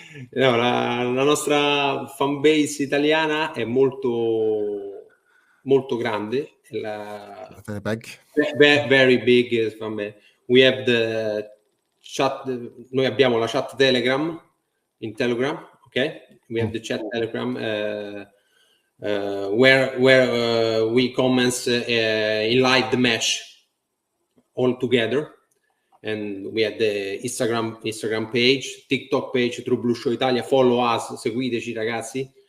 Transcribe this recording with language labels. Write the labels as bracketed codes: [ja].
[it] No, la nostra fan base italiana è molto grande. [en] Very big. Very big fan base. We have the chat. [it] Noi abbiamo la chat Telegram in Telegram. [en] Okay, we have the chat Telegram where we comments in live the match all together. And we have the Instagram page, TikTok page, True Blue Show Italia. Follow us, [it] seguiteci ragazzi.